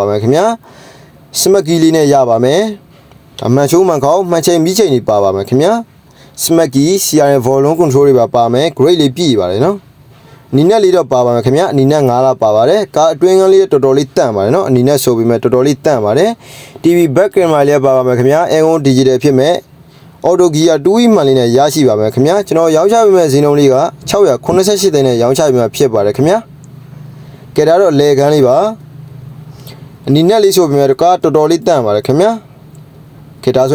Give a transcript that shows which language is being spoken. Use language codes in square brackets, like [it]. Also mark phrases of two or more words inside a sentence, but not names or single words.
[my] မယ်ခင်ဗျာ Smart Key လေးနဲ့ရပါမယ်အမှန်ချိုးမှန်ကောင်းမှန်ချိန်မိချိန်တွေပါပါမယ်ခင်ဗျာ Smart Key CRM Volume Control တွေပါမယ် Grade လေးပြည့်ပါတယ်နော်အနီနဲ့လေးတော့ပါပါမယ်ခင်ဗျာအနီနဲ့9လပါပါတယ်ကားအတွင်းကလေးတော်တော်လေးတန့်ပါတယ်နော်အနီနဲ့ဆိုပြီးမှတော်တော်လေးတန့်ပါတယ် [en] TV back camera [my] လေးပါပါ မယ်ခင်ဗျာ [en] Aircon Digital [my] ဖြစ်မဲ့ [en] Auto Gear [my] 2E မှန်လေးနဲ့ရရှိပါမယ်ခင်ဗျာကျွန်တော်ရောင်းချပေးမယ့်ဈေးနှုန်းလေးက688သိန်းနဲ့ရောင်းချပေးမှာဖြစ်ပါတယ်ခင်ဗျာကဲဒါတော့လေကန်းလေးပါအနီနဲ့လေးဆိုပြီးမှကားတော်တော်လေးတန့်ပါတယ်ခင်ဗျာခေဒါဆို